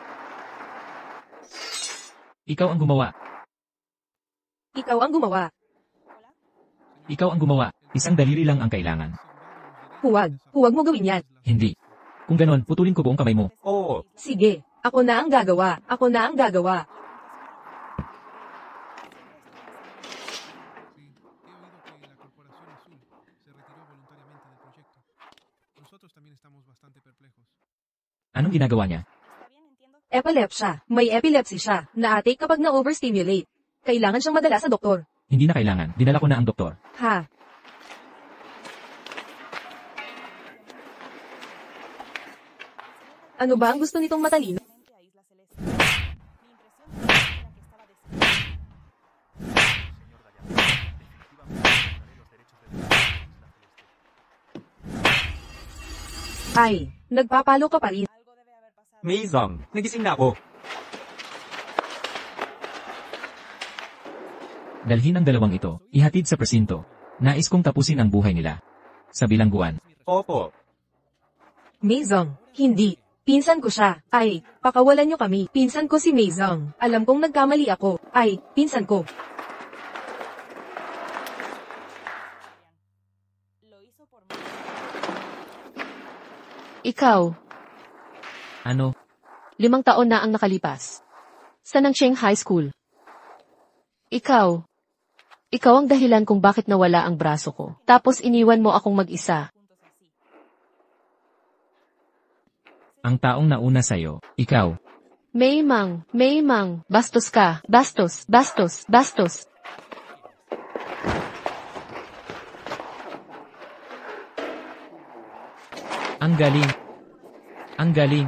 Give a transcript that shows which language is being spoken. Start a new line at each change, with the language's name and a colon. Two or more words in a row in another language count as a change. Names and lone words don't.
Filipino: Ikaw ang gumawa. Ikaw ang gumawa. Ikaw ang gumawa. Isang daliri lang ang kailangan. Huwag mo gawin yan. Hindi. Kung ganon, putulin ko buong kamay mo. Oo. Sige, ako na ang gagawa. Ako na ang gagawa.
Spanish: Sí, he oído que la Corporación Azul se retiró voluntariamente del proyecto. Nosotros también estamos bastante perplejos.
Filipino: Anong ginagawa niya?
Spanish: Está bien, entiendo.
Filipino: Epilepsya. May epilepsy siya. Na-atake kapag na-overstimulate. Kailangan siyang madala sa doktor. Hindi na kailangan. Dinala ko na ang doktor. Ha? Ano ba ang gusto nitong matalino?
Spanish: a Isla Celeste. Mi impresión era que estaba decidida. Señor Gallardo, definitivamente aceptaré los derechos de desarrollo de Isla Celeste.
Filipino: Ay, nagpapalo ka pa rin.
Spanish: Algo debe haber pasado.
Filipino: Maisong, nagising na ako. Dalhin ang dalawang ito, ihatid sa presinto. Nais kong tapusin ang buhay nila. Sa bilangguan. Opo. Maisong, hindi. Pinsan ko siya. Ay, pakawalan niyo kami. Pinsan ko si Maisong. Alam kong nagkamali ako. Ay, pinsan ko.
Spanish: Lo hizo por mí.
Filipino: Ikaw, Ano? 5 taon na ang nakalipas. Sa Nanseng High School. Ikaw ang dahilan kung bakit nawala ang braso ko. Tapos iniwan mo akong mag-isa.
Spanish: Juntos así.
Filipino: Ang taong nauna sa'yo, ikaw. Maymang, bastos ka, bastos. Ang galing.